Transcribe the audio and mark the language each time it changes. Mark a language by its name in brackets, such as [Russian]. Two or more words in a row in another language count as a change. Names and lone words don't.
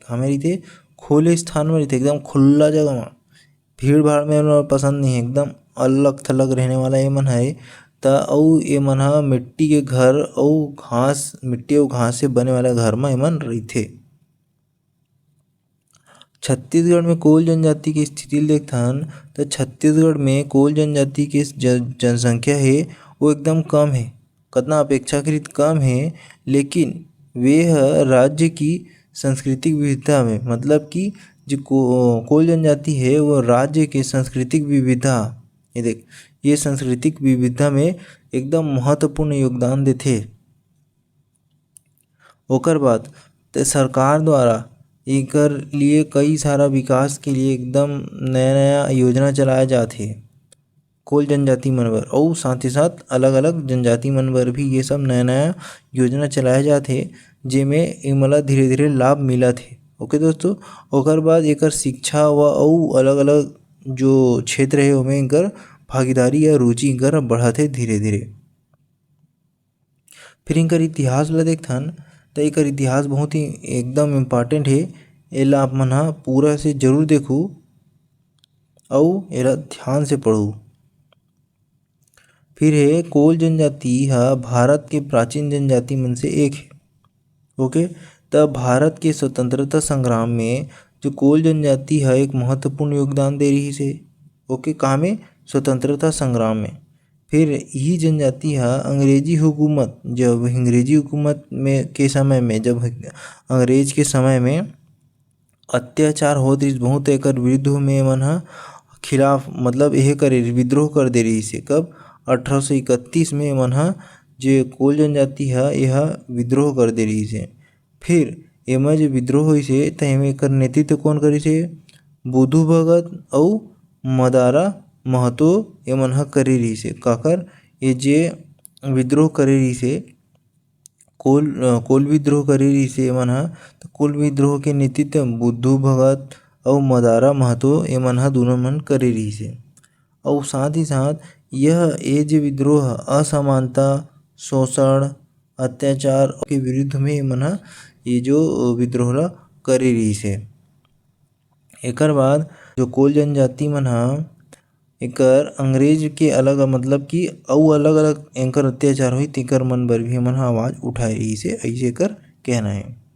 [Chhattisgarhi] कामे रहिथे खुले स्थान में रहिथे, एकदम खुल्ला जगह में, भीड़ भाड़ में एमन पसंद नहीं है, एकदम अलग थलग रहने वाला ये मन है। त अउ ये मन ह मिट्टी के घर अउ घास, मिट्टी अउ घास से बने वाला घर में एमन रहिथे। छत्तीसगढ़ में कोल जनजाति की स्थिति देखथन तो छत्तीसगढ़ में कोल जनजाति के जनसंख्या है वो एकदम कम है, कतना अपेक्षाकृत कम है, लेकिन वे ह राज्य की सांस्कृतिक विविधता में, मतलब कि जो कोल जनजाति है वो राज्य के सांस्कृतिक विविधता, ये देख ये सांस्कृतिक विविधता में एकदम महत्वपूर्ण योगदान देथे। ओकर बाद तो सरकार द्वारा एकर लिए कई सारा विकास के लिए एकदम नया नया योजना चलाए जाथे कोल जनजाति मन बर, अउ साथ ही साथ अलग अलग जनजाति मन बर भी ये सब नया नया योजना चलाए जाथे जेमे एमला धीरे धीरे लाभ मिलत हे। ओके दोस्तों, ओकर बाद एकर शिक्षा व अउ अलग अलग जो क्षेत्र है ओमे इनकर भागीदारी या रुचि इनकर बढ़त हे धीरे धीरे। फिर इनकर इतिहास ला देखथन तो एकर इतिहास बहुत ही एकदम इम्पॉर्टेंट है, एला आप मन ह पूरा से जरूर देखू अउ एला ध्यान से पढ़ू। फिर है कोल जनजाति ह भारत के प्राचीन जनजाति मन से एक है। ओके, तब भारत के स्वतंत्रता संग्राम में जो कोल जनजाति है एक महत्वपूर्ण योगदान दे रही से। ओके, कहाँ में? स्वतंत्रता संग्राम में। फिर यही जनजाति है अंग्रेजी हुकूमत, जब अंग्रेजी हुकूमत में के समय में, जब अंग्रेज के समय में अत्याचार होत रहिस बहुत, एकर विरुद्ध में मन ह खिलाफ, मतलब यह करे विद्रोह कर दे रही से। कब? 1831 में मन ह जो कोल जनजाति है यह विद्रोह कर दे रही से। फिर एमा जो विद्रोह हुई से त एमे एकर नेतृत्व कौन करी से? बुधु भगत अउ मदारा महतो ए मन ह करे रही से। काकर? ये जे विद्रोह करे रही से कोल विद्रोह करे रही से मन ह, तो कोल विद्रोह के नेतृत्व बुद्धू भगत अउ मदारा महतो ए मन ह दोनों मन करे रही से। और साथ ही साथ यह ये जो विद्रोह असमानता, शोषण, अत्याचार के विरुद्ध में ए मन ह ये जो विद्रोह ला करे रही से। एकर बाद जो कोल जनजाति मन ह एकर अंग्रेज के अलग, मतलब कि अउ अलग अलग एकर अत्याचार होई तेकर मन बर भी मन ह आवाज उठाए रही से, ऐसे कर कहना है।